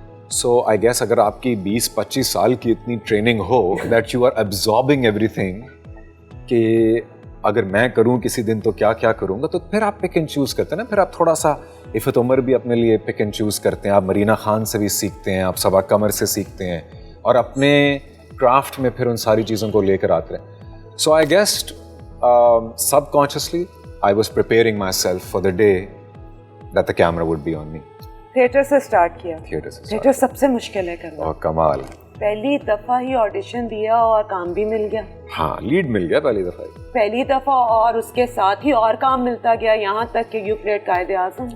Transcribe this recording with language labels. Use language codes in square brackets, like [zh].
[en] so I guess [ur] اگر آپ کی 20-25 سال کی اتنی training ہو [en] that you are absorbing everything [ur] کہ اگر میں کروں کسی دن تو کیا کیا کروں گا, تو پھر آپ پک اینڈ چوز کرتے ہیں نا. پھر آپ تھوڑا سا عفت عمر بھی اپنے لیے پک اینڈ چوز کرتے ہیں, آپ مرینا خان سے بھی سیکھتے ہیں, آپ صبا قمر سے سیکھتے ہیں, اور اپنے کرافٹ میں پھر ان ساری چیزوں کو لے کر آتے ہیں. [en] So I guess subconsciously I was preparing myself for the day that the camera would be on me. [ur] Theatre سے سٹارٹ کیا. تھیٹر سب سے مشکل ہے کرنا. اور کمال. پہلی دفعہ ہی آڈیشن دیا اور کام بھی مل گیا. ہاں, لیڈ مل گیا پہلی دفعہ, اور اس کے ساتھ ہی اور کام ملتا گیا, یہاں تک کہ [en] you played [ur] قائد اعظم.